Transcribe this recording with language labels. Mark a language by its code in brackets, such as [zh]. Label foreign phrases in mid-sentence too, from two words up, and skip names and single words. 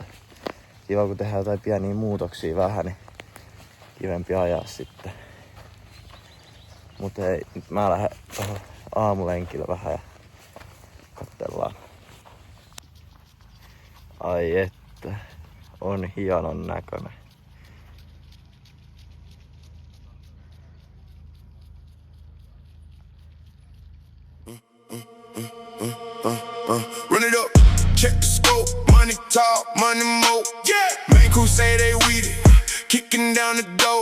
[fi] Kiva kun tehdään jotain pieniä muutoksia vähän, niin kivempi ajaa sitten. Mut hei, nyt mä lähden tohon aamulenkille vähän ja katsellaan. Ai että, on hienon näköinen. [en] Run it up, check the scope, money talk, money mo. Yeah, main crew say they with it, kicking down the door.